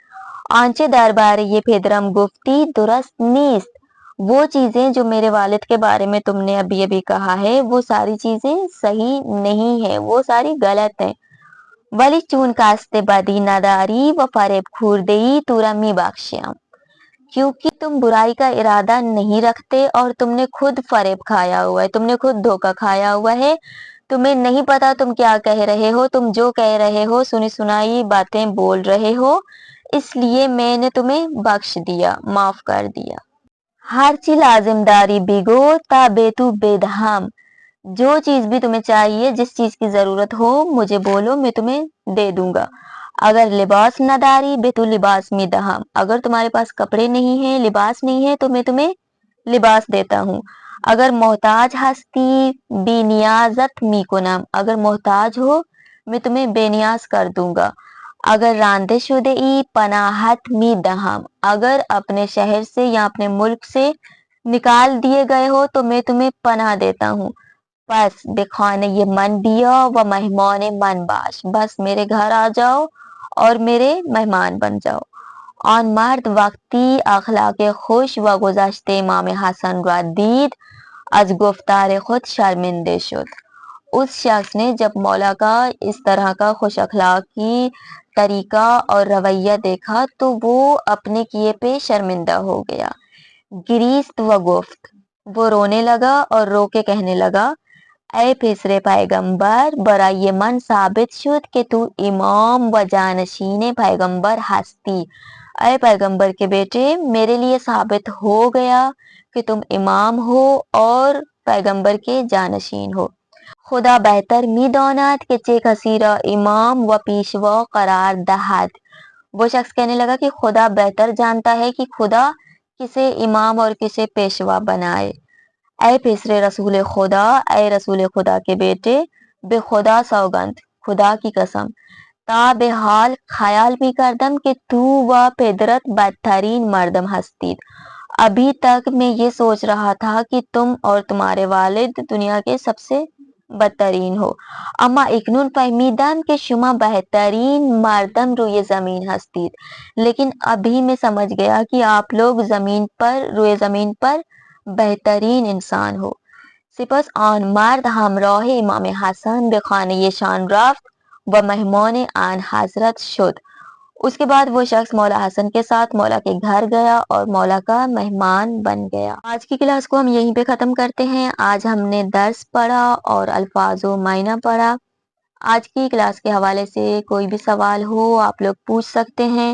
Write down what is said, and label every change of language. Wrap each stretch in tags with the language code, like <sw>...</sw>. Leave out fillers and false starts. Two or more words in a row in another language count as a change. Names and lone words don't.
<fa>آنچه درباره یہ پدرم گفتی درست نیست.</fa> <ur>وہ چیزیں جو میرے والد کے بارے میں تم نے ابھی ابھی کہا ہے وہ ساری چیزیں صحیح نہیں ہیں وہ ساری غلط ہیں.</ur> <fa>ولی چون قصد بدی نداری و فریب خورده‌ای تو را میبخشم.</fa> <ur>کیونکہ تم برائی کا ارادہ نہیں رکھتے اور تم نے خود فریب کھایا ہوا ہے تم نے خود دھوکہ کھایا ہوا ہے. تمہیں نہیں پتا تم کیا کہہ رہے ہو تم جو کہہ رہے ہو سنی سنائی باتیں بول رہے ہو اس لیے میں نے تمہیں بخش دیا معاف کر دیا.</ur> <fa>ہر چیز لازم داری بگو تا بے تو بدہم.</fa> <ur>جو چیز بھی تمہیں چاہیے جس چیز کی ضرورت ہو مجھے بولو میں تمہیں دے دوں گا.</ur> <fa>اگر لباس نہ داری بے تو لباس می دہم.</fa> <ur>اگر تمہارے پاس کپڑے نہیں ہیں لباس نہیں ہے تو میں تمہیں لباس دیتا ہوں.</ur> <fa>اگر محتاج ہستی بی نیازت می کنم.</fa> <ur>اگر محتاج ہو میں تمہیں بے نیاز کر دوں گا.</ur> <fa>اگر راندے شدہ ای پناہت می دہم.</fa> <ur>اگر اپنے شہر سے یا اپنے ملک سے نکال دیے گئے ہو تو میں تمہیں پناہ دیتا ہوں.</ur> <fa>بس بے خانہ یہ من بیا و مہمان من باش.</fa> <ur>بس میرے گھر آ جاؤ اور میرے مہمان بن جاؤ.</ur> <fa>آن مرد وقتی اخلاق خوش و گذشت امام حسن را دید از گفتار خود شرمنده شد.</fa> <ur>اس شخص نے جب مولا کا اس طرح کا خوش اخلاقی طریقہ اور رویہ دیکھا تو وہ اپنے کیے پہ شرمندہ ہو گیا.</ur> <fa>گریست و گفت</fa> <ur>وہ رونے لگا اور رو کے کہنے لگا</ur> <fa>اے پسر پیغمبر برای من ثابت شد کہ تو امام و جانشین پیغمبر ہستی.</fa> <ur>اے پیغمبر کے بیٹے میرے لیے ثابت ہو گیا کہ تم امام ہو اور پیغمبر کے جانشین ہو.</ur> <fa>خدا بہتر میداند که چه کسی را امام و پیشوا قرار دهد.</fa> <ur>وہ شخص کہنے لگا کہ خدا بہتر جانتا ہے کہ خدا کسے امام اور کسے پیشوا بنائے.</ur> <fa>اے پیسرے رسول خدا،</fa> <ur>اے رسول خدا کے بیٹے،</ur> <fa>بے خدا سوگند،</fa> <ur>خدا کی قسم،</ur> <fa>تا به حال خیال می کردم که تو و پدرت بدترین مردم هستید.</fa> <ur>ابھی تک میں یہ سوچ رہا تھا کہ تم اور تمہارے والد دنیا کے سب سے بدترین ہو.</ur> <fa>اما اکنون فهمیدم که شما بہترین مردم روی زمین هستید.</fa> <ur>لیکن ابھی میں سمجھ گیا کہ آپ لوگ روی زمین پر بہترین انسان ہو.</ur> <fa>سپس آن مرد همراه امام حسن به خانه شان رفت و مہمان آن حضرت شد.</fa> <ur>اس کے بعد وہ شخص مولا حسن کے ساتھ مولا کے گھر گیا اور مولا کا مہمان بن گیا. آج کی کلاس کو ہم یہیں پہ ختم کرتے ہیں. آج ہم نے درس پڑھا اور الفاظ و معنی پڑھا. آج کی کلاس کے حوالے سے کوئی بھی سوال ہو آپ لوگ پوچھ سکتے ہیں.</ur>